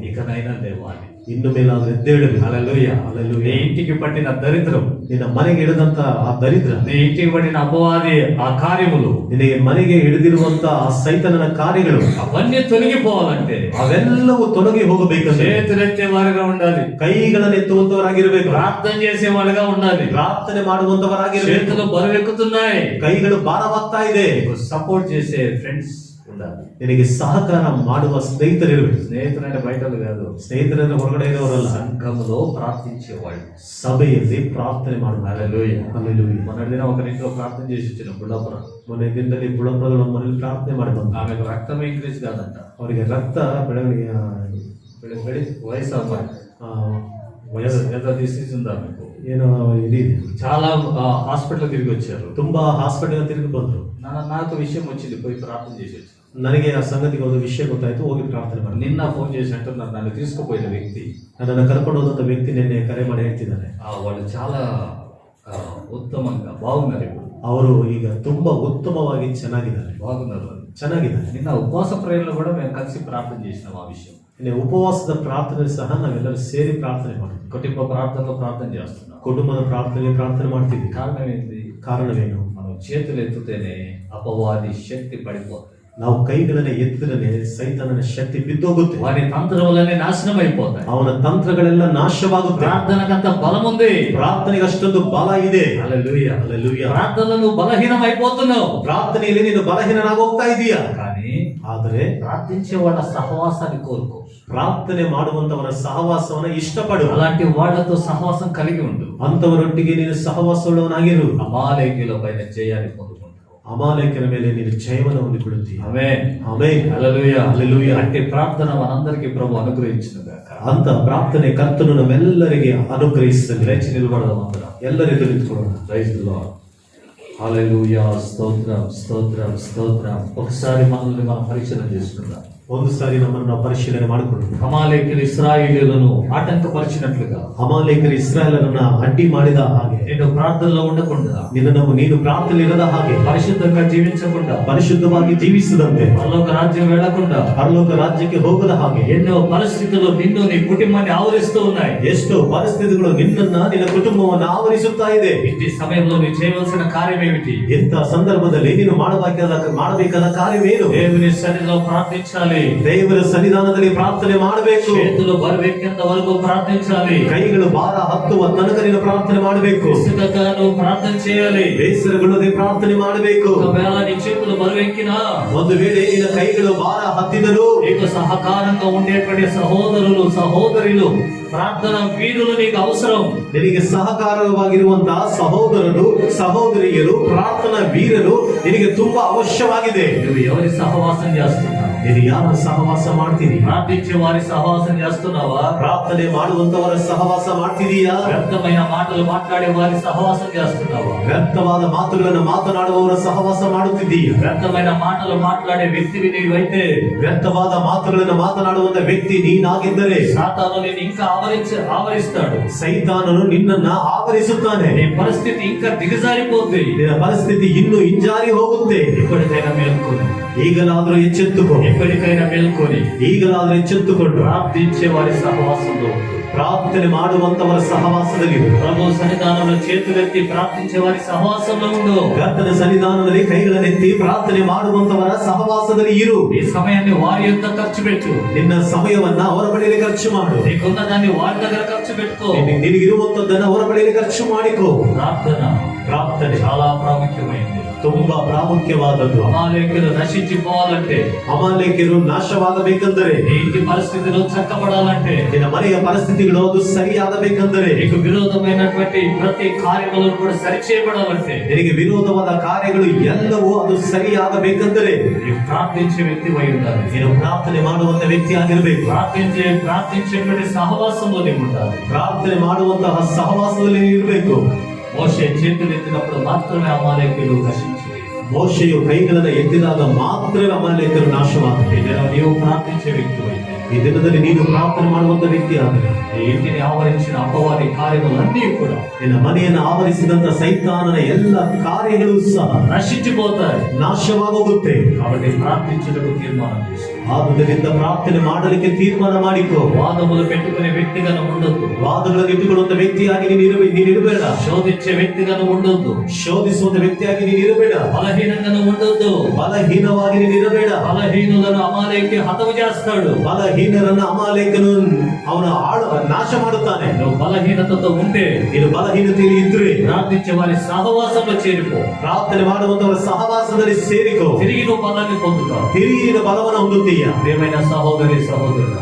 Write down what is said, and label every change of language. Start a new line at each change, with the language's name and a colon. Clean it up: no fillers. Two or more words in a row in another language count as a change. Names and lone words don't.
Telugu: ఇకనైనా లేవాలి.
Kannada: ಇನ್ನು ಮೇಲಾದ್ರೂ ಎದ್ದೇಳಬೇಕು.
Telugu: హల్లెలూయా. నీ హల్లెలూయా. ఇంటికి పట్టిన దరిద్రం,
Kannada: ನಿನ್ನ ಮನೆಗೆ ಹಿಡಿದಂತ ಆ ದರಿದ್ರ,
Telugu: నీ ఇంటికి పట్టిన అపవాది ఆ కార్యములు,
Kannada: ನಿನಗೆ ಮನೆಗೆ ಹಿಡಿದಿರುವಂತ ಆ ಸೈತನನ ಕಾರ್ಯಗಳು
Telugu: అవన్నీ తొలగిపోవాలంటే
Kannada: ಅವೆಲ್ಲವೂ ತೊಲಗಿ ಹೋಗಬೇಕಂದ್ರೆ
Telugu: చేతులెత్తే వారిగా ఉండాలి,
Kannada: ಕೈಗಳನ್ನು ಎತ್ತುವಂತವರಾಗಿರ್ಬೇಕು,
Telugu: ప్రార్థన చేసే వాళ్ళగా ఉండాలి.
Kannada: ಪ್ರಾರ್ಥನೆ ಮಾಡುವಂತವರಾಗಿರ್ಬೇಕು.
Telugu: చేతులు బరువెక్కుతున్నాయి,
Kannada: ಕೈಗಳು ಭಾರವಾಗ್ತಾ ಇದೆ.
Telugu: సపోర్ట్ చేసే ఫ్రెండ్స్ ఉండాలి.
Kannada: ನಿನಗೆ ಸಹಕಾರ ಮಾಡುವ ಸ್ನೇಹಿತರಿರ್ಬೇಕು.
Telugu: స్నేహితులంటే బయటలు కాదు,
Kannada: ಸ್ನೇಹಿತರನ್ನ ಹೊರಗಡೆ ಇರೋರಲ್ಲ,
Telugu: సంఘములో ప్రార్థించేవాళ్ళు.
Kannada: ಸಭೆಯಲ್ಲಿ ಪ್ರಾರ್ಥನೆ ಮಾಡುವ.
Telugu: హల్లెలూయా. హల్లెలూయా. మొన్నటి దినం ఒక ఇంట్లో ప్రార్థన చేసి వచ్చిన బుಳ್ಳపురం.
Kannada: ಮೊನ್ನೆ ದಿನದಲ್ಲಿ ಬುಡಪದಗಳ ಮನೆಯಲ್ಲಿ ಪ್ರಾರ್ಥನೆ ಮಾಡಿ ಬಂದ.
Telugu: ఆమెకు రక్తం ఇంక్రీజ్ కాదంట,
Kannada: ಅವರಿಗೆ ರಕ್ತ ಬೆಳವಣಿಗೆ
Telugu: వయసు అమ్మాయి
Kannada: ವಯಸ್ಸು
Telugu: ఏదో డిసీజ్ ఉందా మీకు?
Kannada: ಏನೋ ಇದಿದೆ.
Telugu: చాలా హాస్పిటల్ తిరిగి వచ్చారు.
Kannada: ತುಂಬಾ ಹಾಸ್ಪಿಟಲ್ ತಿರುಗಿ ಬಂದ್ರು.
Telugu: నాకు విషయం వచ్చింది, పోయి ప్రార్థన చేసి వచ్చాను.
Kannada: ನನಗೆ ಆ ಸಂಗತಿಗೆ ಒಂದು ವಿಷಯ ಗೊತ್ತಾಯ್ತು, ಹೋಗಿ ಪ್ರಾರ್ಥನೆ ಮಾಡಿ.
Telugu: నిన్న ఫోన్ చేసి అంటున్నారు, నన్ను తీసుకుపోయిన వ్యక్తి,
Kannada: ನನ್ನನ್ನು ಕರ್ಕೊಂಡು ಹೋದಂತ ವ್ಯಕ್ತಿ ನಿನ್ನೆ ಕರೆ ಮಾಡಿ ಹೇಳ್ತಿದ್ದಾರೆ,
Telugu: వాళ్ళు చాలా ఉత్తమంగా బాగున్నారు. ఇప్పుడు
Kannada: ಅವರು ಈಗ ತುಂಬಾ ಉತ್ತಮವಾಗಿ ಚೆನ್ನಾಗಿದ್ದಾರೆ.
Telugu: బాగున్నారు,
Kannada: ಚೆನ್ನಾಗಿದ್ದಾರೆ.
Telugu: నిన్న ఉపవాస ప్రేయర్లో కూడా మేము కలిసి ప్రార్థన చేసినాం ఆ విషయం.
Kannada: ನಿನ್ನೆ ಉಪವಾಸದ ಪ್ರಾರ್ಥನೆ ಸಹ ನಾವೆಲ್ಲರೂ ಸೇರಿ ಪ್ರಾರ್ಥನೆ ಮಾಡಿದ್ವಿ.
Telugu: కుటుంబ ప్రార్థనలో ప్రార్థన చేస్తున్నాం.
Kannada: ಕುಟುಂಬದ ಪ್ರಾರ್ಥನೆ ಮಾಡ್ತಿದ್ವಿ.
Telugu: కారణం ఏంటి?
Kannada: ಕಾರಣವೇನು?
Telugu: మనం చేతులు ఎత్తుతేనే అపవాది శక్తి పడిపోతుంది,
Kannada: ನಾವು ಕೈಗಳನ್ನ ಎತ್ತಿದ್ರೆ ಸೈತಾನನ ಶಕ್ತಿ ಬಿದ್ದೋಗುತ್ತೆ,
Telugu: వారి తంత్రములన్నీ నాశనం అయిపోతాయి.
Kannada: ಅವನ ತಂತ್ರಗಳೆಲ್ಲ ನಾಶವಾಗುತ್ತೆ.
Telugu: ప్రార్థనకంత బలం ఉంది,
Kannada: ಪ್ರಾರ್ಥನೆಗೆ ಅಷ್ಟೊಂದು ಬಲ ಇದೆ.
Telugu: హల్లెలూయా.
Kannada: ಹಲ್ಲೆಲೂಯಾ.
Telugu: ప్రార్థనలో నువ్వు బలహీనం అయిపోతున్నావు,
Kannada: ಪ್ರಾರ್ಥನೆಯಲ್ಲಿ ನೀನು ಬಲಹೀನನಾಗೋಗ್ತಾ ಇದೀಯಾ.
Telugu: కానీ
Kannada: ಆದರೆ
Telugu: ప్రార్థించే వాళ్ళ సహవాసాన్ని కోరుకో,
Kannada: ಪ್ರಾರ್ಥನೆ ಮಾಡುವಂತವರ ಸಹವಾಸವನ್ನ ಇಷ್ಟಪಡು,
Telugu: అలాంటి వాళ్ళతో సహవాసం కలిగి ఉండు.
Kannada: ಅಂತವರೊಟ್ಟಿಗೆ ನೀನು ಸಹವಾಸವುಳ್ಳವನಾಗಿರು.
Telugu: అమాలేకీయుల పైన జయాన్ని పొందుకుంటావు,
Kannada: ಅಮಾಲೇಕನ ಮೇಲೆ ನೀನು ಜಯವನ್ನು ಹೊಂದಿಕೊಳ್ಳುತ್ತೀಯ.
Telugu: ఆమేన్.
Kannada: ಆಮೆನ್.
Telugu: హల్లెలూయా. హల్లెలూయా. అంటే ప్రార్థన మనందరికీ ప్రభు అనుగ్రహించును గాక.
Kannada: ಅಂತ ಪ್ರಾರ್ಥನೆ ಕರ್ತನು ನಮ್ಮೆಲ್ಲರಿಗೆ ಅನುಗ್ರಹಿಸಲಿ.
Telugu: లేచి నిలబడదాం అందరం.
Kannada: ಎಲ್ಲರಿಗೂ ನಿಂತ್ಕೊಳ್ಳೋಣ.
English: Praise the Lord.
Telugu: హల్లెలూయా. స్తోత్రం స్తోత్రం స్తోత్రం. ఒకసారి మనల్ని మనం పరిశీలన చేసుకుందాం.
Kannada: ಒಂದು ಸಾರಿ ನಮ್ಮನ್ನು ನಾವು ಪರಿಶೀಲನೆ ಮಾಡಿಕೊಳ್ಳೋಣ.
Telugu: అమాలేకీయులు ఇశ్రాయేలీయులను ఆటంకపరిచినట్లుగా,
Kannada: ಅಮಾಲೇಕರು ಇಸ್ರಾಯೇಲರನ್ನ ಅಡ್ಡಿ ಮಾಡಿದ ಹಾಗೆ,
Telugu: నేను ప్రార్థనలో ఉండకుండా,
Kannada: ನೀನು ಪ್ರಾರ್ಥನೆ ಇರದ ಹಾಗೆ,
Telugu: పరిశుద్ధంగా జీవించకుండా,
Kannada: ಪರಿಶುದ್ಧವಾಗಿ ಜೀವಿಸದಂತೆ,
Telugu: పరలోక రాజ్యం వెళ్లకుండా,
Kannada: ಪರಲೋಕ ರಾಜ್ಯಕ್ಕೆ ಹೋಗದ ಹಾಗೆ
Telugu: ఎన్నో పరిస్థితులు నిన్ను నీ కుటుంబాన్ని ఆవరిస్తూ ఉన్నాయి.
Kannada: ಎಷ್ಟೋ ಪರಿಸ್ಥಿತಿಗಳು ನಿನ್ನನ್ನ ನಿನ್ನ ಕುಟುಂಬವನ್ನು ಆವರಿಸುತ್ತಾ ಇದೆ.
Telugu: ఇంటి సమయంలో నీ చేయవలసిన కార్యం ఏమిటి?
Kannada: ಇಂಥ ಸಂದರ್ಭದಲ್ಲಿ ನೀನು ಮಾಡಬೇಕಾದ ಕಾರ್ಯವೇನು?
Telugu: దేవుని సన్నిధిలో ప్రార్థించాలి,
Kannada: ದೇವರ ಸನ್ನಿಧಾನದಲ್ಲಿ ಪ್ರಾರ್ಥನೆ ಮಾಡಬೇಕು.
Telugu: చేతులు బరువెక్కేంత వరకు ప్రార్థించాలి,
Kannada: ಕೈಗಳು ಭಾರ ಹತ್ತುವ ತನಕ ನೀನು ಪ್ರಾರ್ಥನೆ ಮಾಡಬೇಕು.
Telugu: విసుగక నువ్వు ప్రార్థన చేయాలి.
Kannada: ಬೇಸರಗೊಳ್ಳದೆ ಪ್ರಾರ್ಥನೆ ಮಾಡಬೇಕು.
Telugu: ఒకవేళ నీ చేతులు బరువెక్కినా,
Kannada: ಒಂದು ವೇಳೆ ನಿನ್ನ ಕೈಗಳು ಭಾರ ಹತ್ತಿದರೂ,
Telugu: నీకు సహకారంగా ఉండేటువంటి సహోదరులు సహోదరులు ప్రార్థన వీరులు నీకు అవసరం.
Kannada: ನಿನಗೆ ಸಹಕಾರವಾಗಿರುವಂತಹ ಸಹೋದರರು ಸಹೋದರಿಯರು ಪ್ರಾರ್ಥನಾ ವೀರರು ನಿನಗೆ ತುಂಬಾ ಅವಶ್ಯವಾಗಿದೆ.
Telugu: నువ్వు ఎవరి సహవాసం చేస్తున్నావు?
Kannada: ನೀನು ಯಾರ ಸಹವಾಸ ಮಾಡ್ತೀನಿ?
Telugu: ప్రార్థించే వారి సహవాసం చేస్తున్నావా?
Kannada: ಪ್ರಾರ್ಥನೆ ಮಾಡುವಂತವರ ಸಹವಾಸ ಮಾಡ್ತಿದೀಯಾ?
Telugu: వ్యర్థమైన మాటలు మాట్లాడే వారి సహవాసం చేస్తున్నావా?
Kannada: ವ್ಯರ್ಥವಾದ ಮಾತುಗಳನ್ನು ಮಾತನಾಡುವವರ ಸಹವಾಸ ಮಾಡುತ್ತಿದ್ದೀಯಾ?
Telugu: వ్యర్థమైన మాటలు మాట్లాడే వ్యక్తివి నీవైతే,
Kannada: ವ್ಯರ್ಥವಾದ ಮಾತುಗಳನ್ನು ಮಾತನಾಡುವಂತ ವ್ಯಕ್ತಿ ನೀನಾಗಿದ್ದರೆ,
Telugu: సాతాను నిన్ను ఇంకా ఆవరిస్తాడు.
Kannada: ಸೈತಾನನು ನಿನ್ನನ್ನ ಆವರಿಸುತ್ತಾನೆ.
Telugu: నీ పరిస్థితి ఇంకా దిగజారిపోద్ది.
Kannada: ನಿನ್ನ ಪರಿಸ್ಥಿತಿ ಇನ್ನೂ ಹಿಂಜಾರಿ ಹೋಗುತ್ತೆ.
Telugu: ఇప్పటికైనా మేల్కొని,
Kannada: ಈಗಲಾದ್ರೂ ಎಚ್ಚೆತ್ತುಕೋ.
Telugu: ఎప్పటికైనా మేల్కొని
Kannada: ಈಗಲಾದ್ರೂ ಎಚ್ಚೆತ್ತುಕೊಂಡು
Telugu: ప్రార్థించే వారి సహవాసంలో ఉండు.
Kannada: ಪ್ರಾರ್ಥನೆ ಮಾಡುವಂತವರ ಸಹವಾಸದಲ್ಲಿ,
Telugu: ప్రభు సన్నిధానంలో చేతులెత్తి ప్రార్థించే వారి సహవాసంలో ఉండు.
Kannada: ಕರ್ತನ ಸನ್ನಿಧಾನದಲ್ಲಿ ಕೈಗಳನ್ನೆತ್ತಿ ಪ್ರಾರ್ಥನೆ ಮಾಡುವಂತವರ ಸಹವಾಸದಲ್ಲಿ ಇರು.
Telugu: ఈ సమయాన్ని వారి యొక్క ఖర్చు పెట్టు.
Kannada: ನಿನ್ನ ಸಮಯವನ್ನ ಅವರ ಬಳಿಯಲ್ಲಿ ಖರ್ಚು ಮಾಡು.
Telugu: నీకున్న దాన్ని వారి దగ్గర ఖర్చు పెట్టుకో.
Kannada: ನಿನಗಿರುವಂತದ್ದನ್ನ ಅವರ ಬಳಿಯಲ್ಲಿ ಖರ್ಚು ಮಾಡಿಕೋ. ಪ್ರಾರ್ಥನೆ
Telugu: చాలా ప్రాముఖ్యమైనది,
Kannada: ತುಂಬಾ ಪ್ರಾಮುಖ್ಯವಾದದ್ದು.
Telugu: అమాలేకులు నశించిపోవాలంటే,
Kannada: ಅಮಾಲೇಕ್ಯರು ನಾಶವಾಗಬೇಕೆಂದರೆ,
Telugu: నీ ఇంటి పరిస్థితులు చక్కబడాలంటే,
Kannada: ನಿನ್ನ ಮನೆಯ ಪರಿಸ್ಥಿತಿಗಳು ಅದು ಸರಿಯಾಗಬೇಕೆಂದರೆ,
Telugu: నీకు విరోధమైనటువంటి ప్రతి కార్యములను కూడా సరిచేయబడాలంటే,
Kannada: ನಿನಗೆ ವಿರೋಧವಾದ ಕಾರ್ಯಗಳು ಎಲ್ಲವೂ ಅದು ಸರಿಯಾಗಬೇಕೆಂದರೆ
Telugu: నీవు ప్రార్థించే వ్యక్తి అయి ఉండాలి.
Kannada: ನೀನು ಪ್ರಾರ್ಥನೆ ಮಾಡುವಂತ ವ್ಯಕ್ತಿ ಆಗಿರಬೇಕು.
Telugu: ప్రార్థించేటువంటి సహవాసంలో నీవు ఉండాలి.
Kannada: ಪ್ರಾರ್ಥನೆ ಮಾಡುವಂತಹ ಸಹವಾಸದಲ್ಲಿ ನೀನು ಇರಬೇಕು.
Telugu: మోషే చేతులు ఎత్తినప్పుడు మాత్రమే అమాలేకులు నశించింది.
Kannada: ಮೋಶೆಯು ಕೈಗಳನ್ನು ಎತ್ತಿದಾಗ ಮಾತ್ರವೇ ಅಮಾಲೇಕರು ನಾಶವಾದರು.
Telugu: నీవు ప్రార్థించే వ్యక్తి అయితే,
Kannada: ಈ ದಿನದಲ್ಲಿ ನೀನು ಪ್ರಾರ್ಥನೆ ಮಾಡುವಂತ ವ್ಯಕ್ತಿ ಆದರೆ,
Telugu: నీ ఇంటిని ఆవరించిన అపవాది కార్యములన్నీ కూడా
Kannada: ನಿನ್ನ ಮನೆಯನ್ನು ಆವರಿಸಿದಂತ ಸೈತಾನನ ಎಲ್ಲ ಕಾರ್ಯಗಳು ಸಹ
Telugu: నశించిపోతాయి.
Kannada: ನಾಶವಾಗೋಗುತ್ತೆ.
Telugu: కాబట్టి ప్రార్థించుటకు తీర్మానం చేసుకో.
Kannada: ಆದುದರಿಂದ ಪ್ರಾರ್ಥನೆ ಮಾಡಲಿಕ್ಕೆ ತೀರ್ಮಾನ ಮಾಡಿಕೋ.
Telugu: వాదములు పెట్టుకునే వ్యక్తిగా ఉండొద్దు.
Kannada: ವಾದಗಳನ್ನು ಇಟ್ಟುಕೊಳ್ಳುವಂತ ವ್ಯಕ್ತಿಯಾಗಿ ನೀನಿರಬೇಡ.
Telugu: శోధించే వ్యక్తిగా ఉండొద్దు.
Kannada: ಶೋಧಿಸುವಂತ ವ್ಯಕ್ತಿಯಾಗಿ ನೀನಿರಬೇಡ.
Telugu: బలహీనంగా ఉండొద్దు.
Kannada: ಬಲಹೀನವಾಗಿ ನೀನಿರಬೇಡ.
Telugu: బలహీనులను అమాలేకి హతము చేస్తాడు.
Kannada: ಬಲಹೀನರನ್ನ ಅಮಾಲೇಕನು ಅವನ ನಾಶ ಮಾಡುತ್ತಾನೆ.
Telugu: నువ్వు బలహీనతతో ఉంటే,
Kannada: ನೀನು ಬಲಹೀನತೆಯಲ್ಲಿ ಇದ್ರೆ
Telugu: ప్రార్థించే వారి సహవాసంలో చేరిపో.
Kannada: ಪ್ರಾರ್ಥನೆ ಮಾಡುವಂತವರ ಸಹವಾಸದಲ್ಲಿ ಸೇರಿಕೋ.
Telugu: తిరిగి నువ్వు బలాన్ని పొందుతావు.
Kannada: ತಿರುಗಿ ನೀನು ಬಲವನ್ನು ಹೊಂದುತ್ತೀಯ.
Telugu: ప్రియమైన సహోదరి సహోదరుడా,